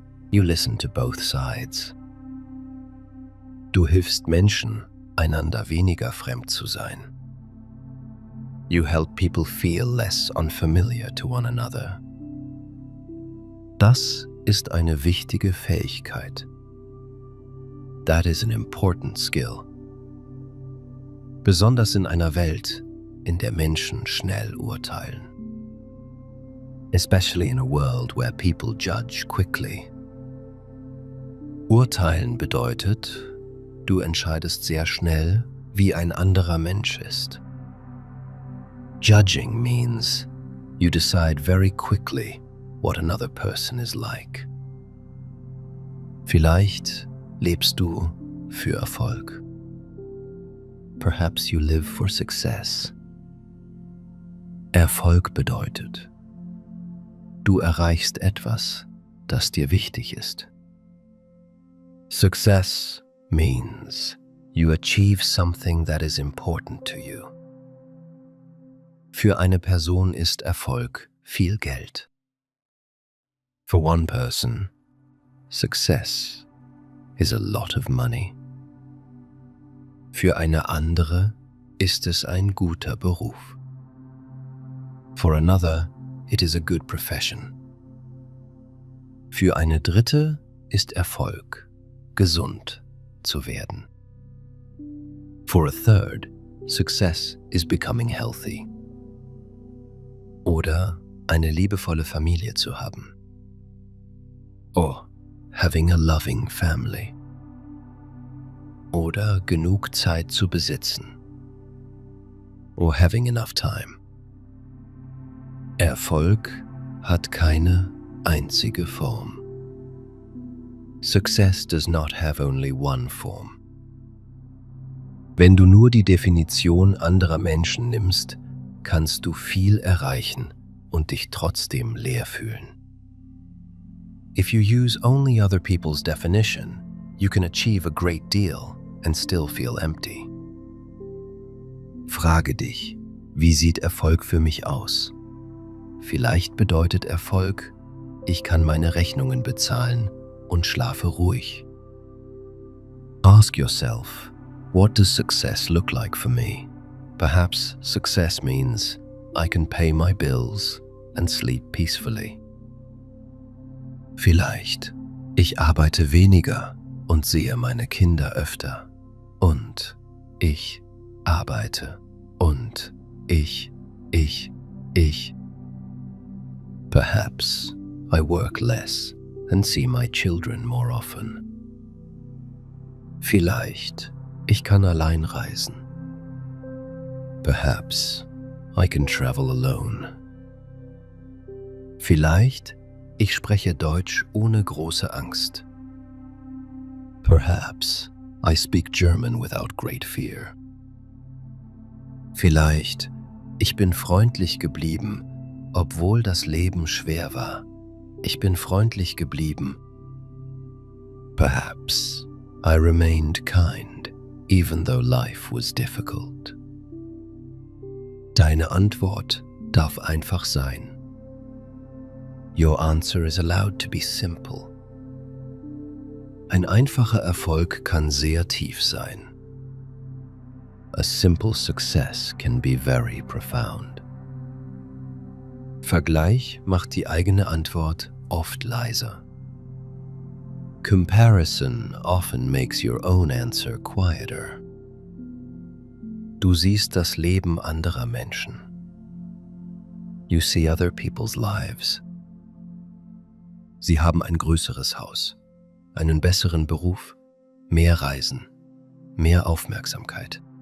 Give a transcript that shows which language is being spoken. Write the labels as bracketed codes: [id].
[en] You listen to both sides. [de] Du hilfst Menschen, einander weniger fremd zu sein. [en] You help people feel less unfamiliar to one another. [de] Das ist eine wichtige Fähigkeit. [en] That is an important skill. [de] Besonders in einer Welt, in der Menschen schnell urteilen. [en] Especially in a world where people judge quickly. [de] Urteilen bedeutet, du entscheidest sehr schnell, wie ein anderer Mensch ist. [en] Judging means you decide very quickly what another person is like. [de] Vielleicht lebst du für Erfolg. [en] Perhaps you live for success. [de] Erfolg bedeutet, du erreichst etwas, das dir wichtig ist. [en] Success means you achieve something that is important to you. [de] Für eine Person ist Erfolg viel Geld. [en] For one person, success is a lot of money. [de] Für eine andere ist es ein guter Beruf. [en] For another, it is a good profession. [de] Für eine dritte ist Erfolg, gesund zu werden. [en] For a third, success is becoming healthy. [de] Oder eine liebevolle Familie zu haben. [en] Or having a loving family. [de] Oder genug Zeit zu besitzen. [en] Or having enough time. [de] Erfolg hat keine einzige Form. [en] Success does not have only one form. [de] Wenn du nur die Definition anderer Menschen nimmst, kannst du viel erreichen, und dich trotzdem leer fühlen. [en] If you use only other people's definition, you can achieve a great deal and still feel empty. [de] Frage dich, wie sieht Erfolg für mich aus? Vielleicht bedeutet Erfolg, ich kann meine Rechnungen bezahlen und schlafe ruhig. [en] Ask yourself, what does success look like for me? Perhaps success means I can pay my bills and sleep peacefully. [de] Vielleicht, ich arbeite weniger und sehe meine Kinder öfter. Und ich arbeite. Und ich. [en] Perhaps I work less and see my children more often. [de] Vielleicht, ich kann allein reisen. [en] Perhaps I can travel alone. [de] Vielleicht, ich spreche Deutsch ohne große Angst. [en] Perhaps I speak German without great fear. [de] Vielleicht, ich bin freundlich geblieben, obwohl das Leben schwer war. Ich bin freundlich geblieben. [en] Perhaps I remained kind, even though life was difficult. [de] Deine Antwort darf einfach sein. [en] Your answer is allowed to be simple. [de] Ein einfacher Erfolg kann sehr tief sein. [en] A simple success can be very profound. [de] Vergleich macht die eigene Antwort oft leiser. [en] Comparison often makes your own answer quieter. [de] Du siehst das Leben anderer Menschen. [en] You see other people's lives. [de] Sie haben ein größeres Haus, einen besseren Beruf, mehr Reisen, mehr Aufmerksamkeit.